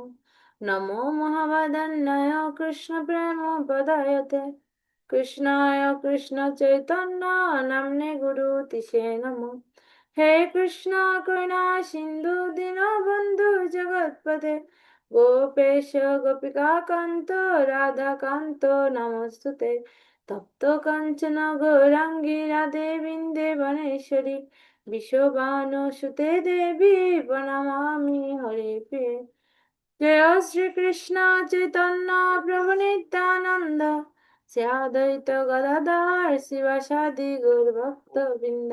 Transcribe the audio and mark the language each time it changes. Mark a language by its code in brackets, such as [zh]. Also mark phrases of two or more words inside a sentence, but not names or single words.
[sa] नमो महावदन्याय कृष्णप्रेम प्रदायते, कृष्णाय कृष्ण चैतन्य नाम्ने गुरुतिसे नमो। हे कृष्ण करुणा सिन्धु दीनबन्धु जगत्पते, गोपेश गोपिका कांत राधा कांत नमस्तुते। তপ্ত কাঞ্চন গৌরাঙ্গী রাধে বৃন্দে বনেশ্বরী বিশ্ববানুসুতে দেবী প্রণমামি হরে প্রিয়ে। [bn] জয় শ্রীকৃষ্ণ চৈতন্য প্রভু নিত্যানন্দ শ্রী অদ্বৈত গদাধর শিবাসাদি গৌর ভক্ত বৃন্দ।